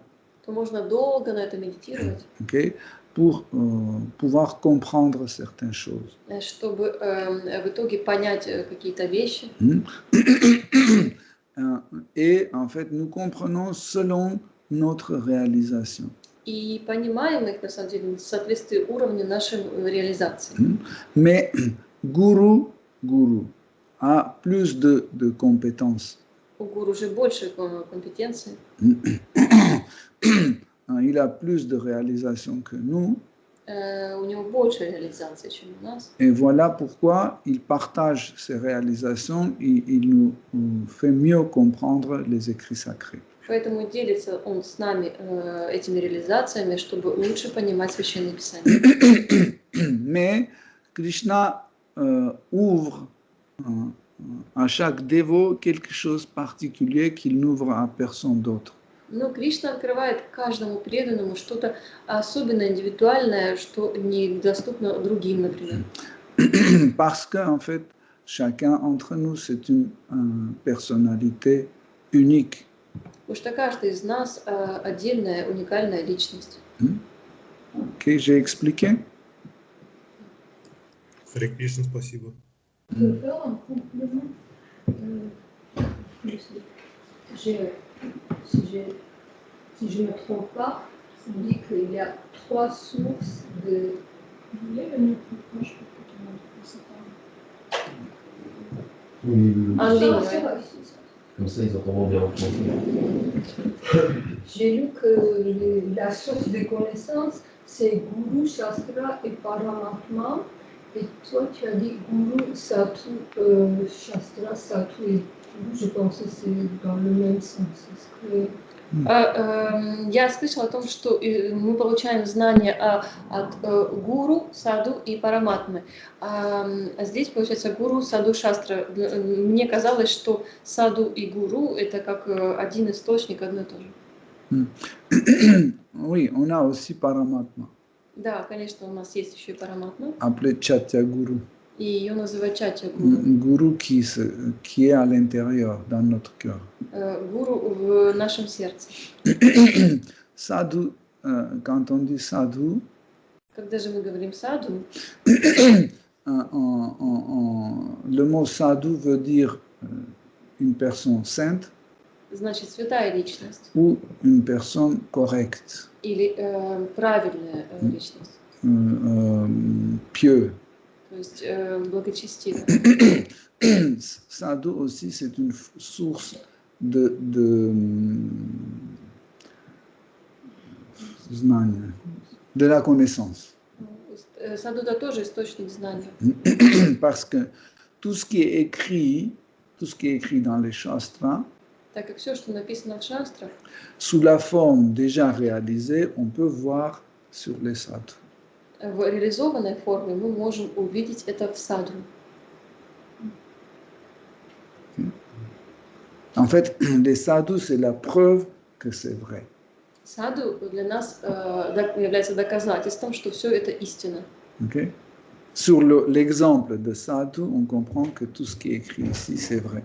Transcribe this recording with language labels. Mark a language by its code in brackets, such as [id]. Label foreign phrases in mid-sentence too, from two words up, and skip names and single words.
[ru] то можно долго на это медитировать, [fr] okay, pour pouvoir comprendre certaines choses. [ru] чтобы в итоге понять какие-то вещи. [fr] Et en fait, nous comprenons selon notre réalisation. [ru] И понимаем их, на самом деле, в соответствии уровню нашей реализации. [fr] Mais Guru a plus de compétences. [ru] У гуру уже больше компетенций. [fr] Il a plus de réalisation que nous. [ru] У него больше реализации, чем у нас. [fr] Et voilà pourquoi il partage ses réalisations et il nous fait mieux comprendre les écrits sacrés. [ru] Поэтому делится он с нами этими реализациями, чтобы лучше понимать священные писания. [fr] Mais Krishna ouvre à chaque dévot quelque chose de particulier qu'il n'ouvre à personne d'autre. [ru] Но Кришна открывает каждому преданному что-то особенно индивидуальное, что недоступно другим, например. [fr] Parce que en fait, chacun entre nous, c'est une personnalité unique. [ru] Потому что каждый из нас отдельная, уникальная личность. [fr] Ok, j'ai expliqué? [ru] Харе Кришна, спасибо. [fr] Si je ne me trompe pas, ça dit qu'il y a 3 sources de... Vous voulez le micro? Je peux te montrer ça. Oui. En ligne, C'est ouais. vrai. Comme ça, ils entendront bien en français. J'ai lu que la source de connaissances, c'est Guru, Shastra et Paramatma. Et toi, tu as dit Guru, Sadhu, Shastra, Sadhu et Guru. Je pense que c'est dans le même sens. Est-ce que... [ru] Я слышала о том, что мы получаем знания от гуру, саду и параматмы. А здесь, получается, гуру, саду, шастра. Мне казалось, что саду и гуру – это как один источник, одно и то же. [fr] Oui, on a aussi Paramatma, [ru] Да, конечно, у нас есть еще и параматма. [fr] appelé Chatya Guru. [ru] И ее называют чатья гуру. [fr] Guru qui est à l'intérieur, dans notre cœur. [ru] Гуру в нашем сердце. [fr] Sadhu, quand on dit sadhu, [ru] Когда же мы говорим саду, [fr] le mot sadhu veut dire une personne sainte [ru] значит святая личность [fr] ou une personne correcte, [ru] или правильная личность, [fr] pieux. [ru] то есть благочестивая. [fr] Sadhu aussi, c'est une source de знания, de la connaissance. [ru] Саду это тоже источник знаний. [fr] Parce que tout ce qui est écrit tout ce qui est écrit dans les Shastras, [ru] так как все, что написано в шастрах, [fr] sous la forme déjà réalisée, on peut voir sur les sadhus. [ru] в реализованной форме мы можем увидеть это в саду. [fr] En fait, les sadhus, c'est la preuve que c'est vrai. [ru] Саду для нас является доказательством, что все это истина. [fr] Okay? Sur l'exemple de sadhu, on comprend que tout ce qui est écrit ici, c'est vrai.